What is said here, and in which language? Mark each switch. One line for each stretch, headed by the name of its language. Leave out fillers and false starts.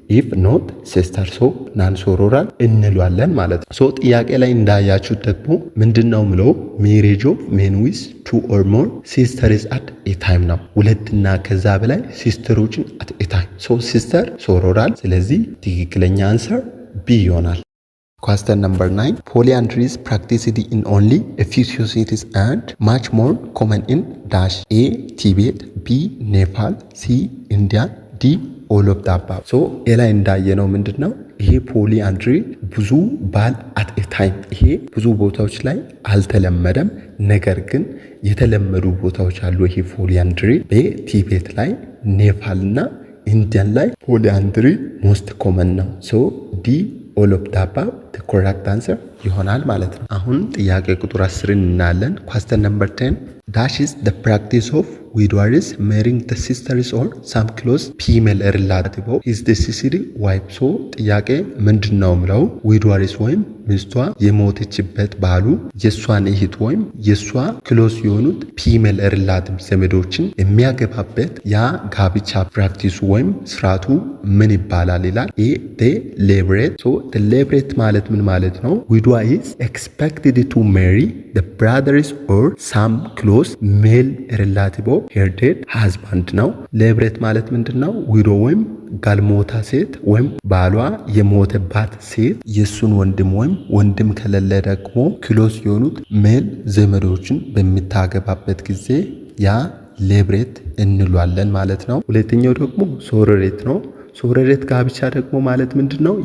English: ኢፍ ኖት ሲስተር፣
Amharic: ሶ ናን ሶሮራል እንሏለን ማለት ነው። ሶ ጥያቄ ላይ እንዳያችሁት ደግሞ ምንድነው ምለው
English: ሜሬጅ ኦፍ ሜን ዊዝ ቱ ኦር ሞር ሲስተርስ አት ኤ ታይም
Amharic: ነው። ሁለትና ከዛ በላይ ሲስተሮችን አት ኤ ታይም። ሶ ሲስተር ሶሮራል። ስለዚህ ትክክለኛ አንሰር ቢ ይሆናል።
English: Question number 9. Polyandry is practiced in only a few societies and much more common in dash A. Tibet, B. Nepal, C. India, D. all of the above.
Amharic: So ላይ እንዳየነው ምንድነው ይሄ ፖሊአንድሪ ብዙ ባል
English: አት ኤ ታይም
Amharic: ይሄ ብዙ ቦታዎች ላይ አልተለመደም። ነገር ግን የተለመዱ ቦታዎች አሉ። ይሄ ፖሊአንድሪ በቲቤት ላይ፣ ኔፓልና ኢንዲያን ላይ
English: ፖሊአንድሪ ሞስት ኮመን ነው። ሶ ዲ all of the above the correct answer
Amharic: ይሆናል ማለት ነው። አሁን ጥያቄ ቁጥር 10 እናያለን።
English: question number 10 dash is the practice of widowers marrying the sisters or some close female relative of his deceased wife.
Amharic: so ጥያቄ ምንድነው ምለው
English: widowers
Amharic: ወይም ሚስቷ የሞተችበት ባሉ የሷን እህት ወይም የሷ ክሎስ የሆኑት ፊሜል ሪላቲቭ ዘመዶችን የሚያገባበት ያ ጋብቻ ፕራክቲሱ ወይም ስርዓቱ ምን ይባላል ይላል። ኤ ሌብሬት። ሶ ሌብሬት ማለት ምን ማለት ነው?
English: widow is expected to marry the brothers or some close male relative of her dead husband
Amharic: ነው። ሌብሬት ማለት ምንድነው? widow ወይም ጋልሞታ ሴት ወይም ባሏ የሞተባት ሴት የሱን ወንድም ወይም ወንድም ከሌለ ደግሞ ክሎስ የሆኑት ሜል ዘመዶችን በሚታገባበት ጊዜ ያ ሌብሬት እንሏለን ማለት ነው። ሁለተኛው ደግሞ ሶሮሬት ነው። ሶሮሬት ጋብቻ ደግሞ ማለት ምንድነው?